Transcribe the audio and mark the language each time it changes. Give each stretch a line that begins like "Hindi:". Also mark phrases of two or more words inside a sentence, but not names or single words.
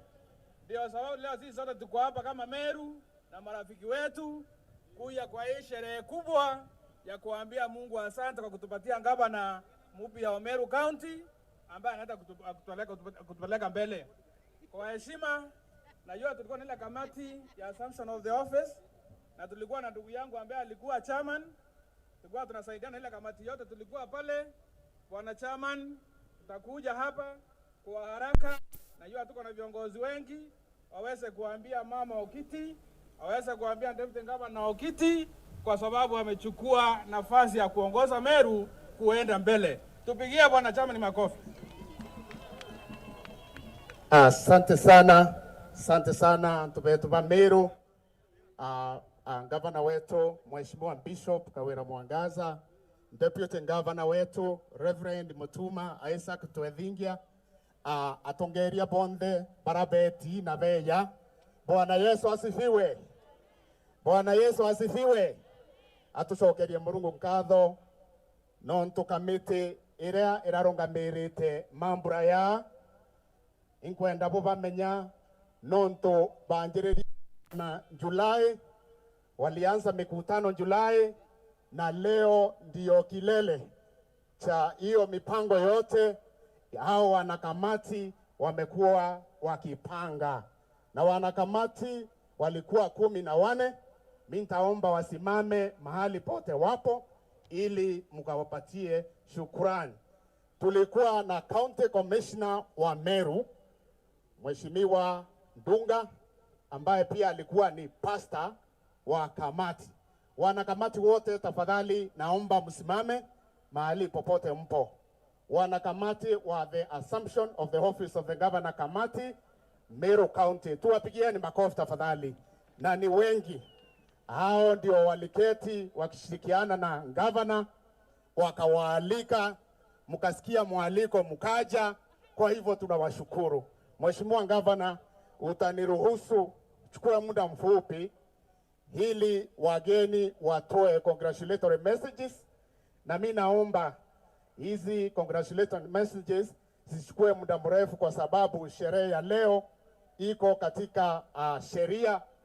Swahili: Ndio sababu leo sisi sote tuko hapa kama Meru na marafiki wetu kuja kwa hii sherehe kubwa ya kuambia Mungu asante kwa kutupatia gavana mpya wa Meru County ambaye anataka kutupeleka mbele. Kwa heshima, najua tulikuwa na ile kamati ya
English: assumption of the office
Swahili: na tulikuwa na ndugu yangu ambaye alikuwa chairman. Tulikuwa tunasaidiana ile kamati yote, tulikuwa pale. Bwana chairman, tutakuja hapa kwa haraka. Najua tuko na viongozi wengi, waweze kuambia mama Okiti, waweze kuambia
English: deputy governor
Swahili: Okiti kwa sababu amechukua nafasi ya kuongoza Meru kuenda mbele. Tupigie bwana chairman makofi. Asante sana ndugu yetu wa Meru. Gavana wetu Mheshimiwa Bishop Kawira Mwangaza,
English: Deputy Governor
Swahili: wetu Reverend Mutuma Isaac Twethingia,
Meru: atongeria bonde barabeti na beya.
Swahili: Bwana Yesu asifiwe. Bwana Yesu asifiwe.
Meru: Atucokerie Murungu nkatho nontu kamiti iria irarongamirite mambura ya inkwenda bubamenya nontu banjiriria na Julai,
Swahili: walianza mikutano Julai na leo ndio kilele cha hiyo mipango yote. Hao wanakamati wamekuwa wakipanga na wanakamati walikuwa 14. Mimi nitaomba wasimame mahali pote wapo ili mkawapatie shukrani. Tulikuwa na
English: County Commissioner
Swahili: wa Meru Mheshimiwa Ndunga ambaye pia alikuwa ni pastor wa kamati. Wanakamati wote tafadhali naomba msimame mahali popote mpo. Wanakamati wa
English: the assumption of the office of the governor committee
Swahili: Meru County, tuwapigieni makofi tafadhali. Na ni wengi. Hao ndio waliketi wakishirikiana na governor, wakawaalika, mkasikia mwaliko mkaja. Kwa hivyo tunawashukuru. Mheshimiwa Governor, utaniruhusu chukua muda mfupi ili wageni watoe
English: congratulatory messages,
Swahili: na mimi naomba hizi
English: congratulatory messages
Swahili: zisichukue muda mrefu kwa sababu sherehe ya leo iko katika sheria.